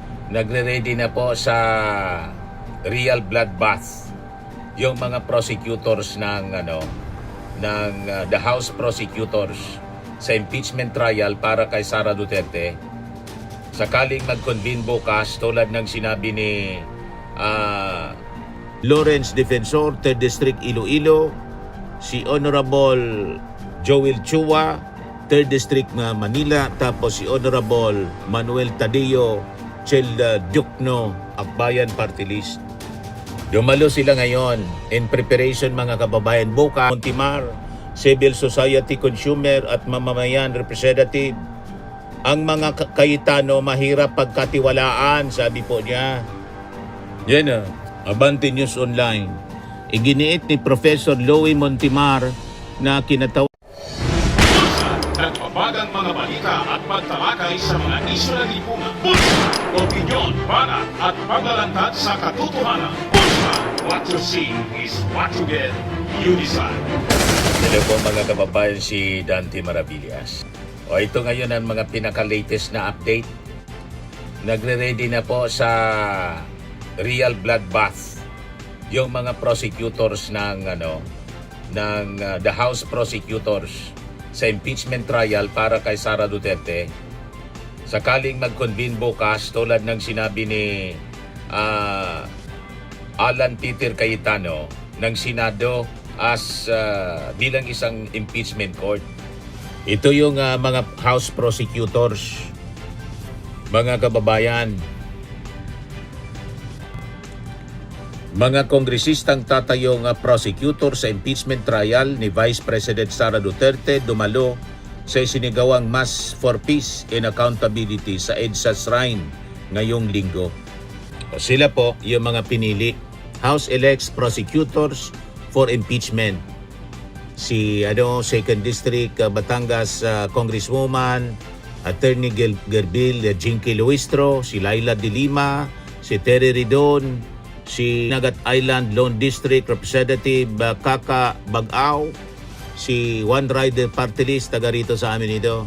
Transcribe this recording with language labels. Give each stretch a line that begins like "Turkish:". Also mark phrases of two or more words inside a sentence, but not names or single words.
Filipino: nagre-ready na po sa
English: real bloodbath
Filipino: yung mga prosecutors ng
English: the House prosecutors
Filipino: sa
English: impeachment trial
Filipino: para kay Sara Duterte. Sakaling mag-convene bukas tulad ng sinabi ni Lawrence Defensor, 3rd District Iloilo, si Honorable Joel Chua, 3rd District Manila, tapos si Honorable Manuel Tadeo Chel Diokno, Akbayan Party List. Dumalo sila ngayon
English: in preparation
Filipino: mga kababayan. Bukas, Montimar,
English: Civil Society Consumer
Filipino: at Mamamayan Representative. Ang mga Cayetano mahirap pagkatiwalaan, sabi po niya. Yan Abante News Online. Iginiit ni Professor Louie Montimar na kinatawa nagbabagang mga balita at pagtalakay sa mga isyu na lipunan. Bulsa! Opinyon, banat at paglalantad sa katotohanan. Bulsa!
English: What you see is what you get. You decide.
Filipino: Hello po mga kababayan, si Dante Maravillas. Ito ngayon ang mga pinaka-latest na update. Nagre-ready na po sa real bloodbath yung mga prosecutors ng the House prosecutors sa impeachment trial para kay Sara Duterte. Sakaling mag-convene bukas tulad ng sinabi ni Alan Peter Cayetano ng Senado as bilang isang
English: impeachment court.
Filipino: Ito yung mga
English: House prosecutors,
Filipino: mga kababayan. Mga kongresistang tatayong prosecutor sa
English: impeachment trial
Filipino: ni Vice President Sara Duterte dumalo sa isinigawang Mass for Peace and Accountability sa EDSA Shrine ngayong linggo. Sila po yung mga pinili.
English: House elects prosecutors for impeachment.
Filipino: Si 2nd District Batangas Congresswoman Attorney Gerbil Jinky Luistro, si Laila de Lima, si Terry Ridon, si Nagat Island Lone District Representative Kaka Bagaw, si One Rider Party List, taga rito sa amin ito.